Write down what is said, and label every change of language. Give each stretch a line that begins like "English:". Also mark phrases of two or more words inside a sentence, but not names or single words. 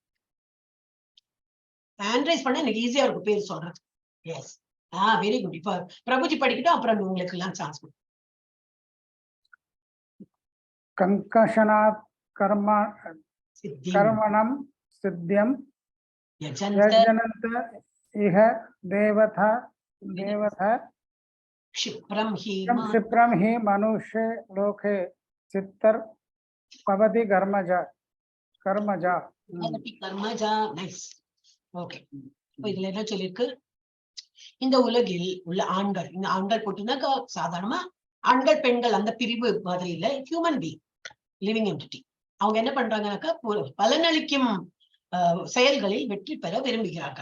English: hand raise
Tamil: பண்ண எனக்கு ஈஸியா இருக்கும் பேர் சொல்றது.
English: yes, very good.
Tamil: இப்ப பிரபுஜி படிக்கட்டும், அப்புறம் உங்களுக்கு எல்லாம் சான்ஸ் கொடுக்கும்.
Sanskrit: काङ्क्षन्तः कर्मणां सिद्धिं यजन्त इह देवताः क्षिप्रम ही मनुष्ये लोके चित्तर भवति कर्मजा
Tamil: நைஸ். ஓகே, இதுல என்ன சொல்லிருக்கு, இந்த உலகில் உள்ள ஆண்கள், இந்த ஆண்கள் போட்டுனாக்கா சாதாரணமா ஆண்கள் பெண்கள் அந்த பிரிவு மாதிரி இல்ல,
English: human being, living entity.
Tamil: அவங்க என்ன பண்றாங்கன்னாக்கா பலனளிக்கும் செயல்களில் வெற்றி பெற விரும்புகிறார்கள்.